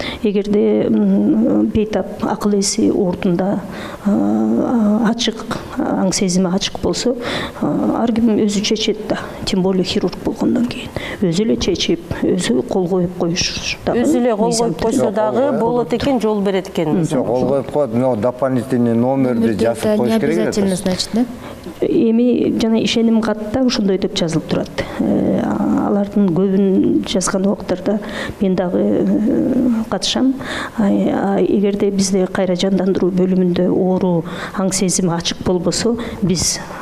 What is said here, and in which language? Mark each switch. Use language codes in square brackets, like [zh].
[ky] Эгерде бейтап акыл эси ордунда ачык, аң сезими ачык болсо, ар ким өзү чечет да. [ru] Тем более [ky] хирург болгондон кийин өзү эле чечип, өзү кол коюп коюш дагы. Өзү эле кол коюп койсо дагы болот экен, жол берет экен. Жок, кол коюп коет, но дополнительный номерди жазып коюш керек. [ru] Не обязательно, значит, да? [ky] Эми жана ишеним катта ошондой деп жазылып турат. Алардын көбүн жазган убактарда мен дагы катышам. Эгерде бизде кайра жандандыруу бөлүмүндө оору аң сезими ачык болбосо, биз